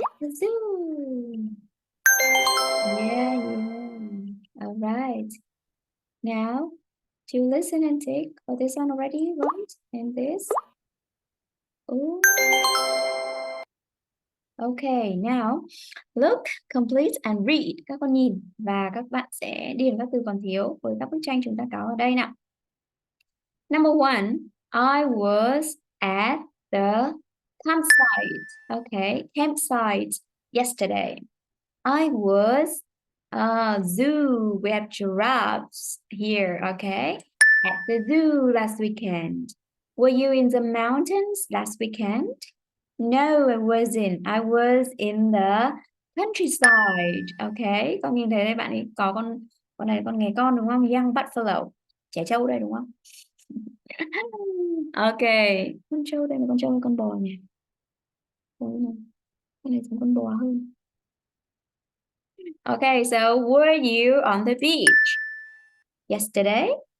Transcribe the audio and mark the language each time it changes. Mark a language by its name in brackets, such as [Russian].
[English] the zoo. Yeah. All right. Now, do you listen and take for this one already, right? And this. Oh. Okay, now look, complete and read. [Vietnamese] Các con nhìn và các bạn sẽ điền các từ còn thiếu với các bức tranh chúng ta có ở đây nào. [English] Number 1, I was at the campsite. Okay, campsite yesterday. I was zoo. We have giraffes here. Okay, at the zoo last weekend. Were you in the mountains last weekend? No, I wasn't. I was in the countryside. [Vietnamese] Okay, con nhìn thấy đây bạn ấy có con này là con nghé con đúng không? [English] Young buffalo. [Vietnamese] Trẻ trâu đây đúng không? Okay, con trâu đây là con trâu hay con bò nhỉ? Con này giống con bò hơn. [English] Okay, so were you on the beach yesterday?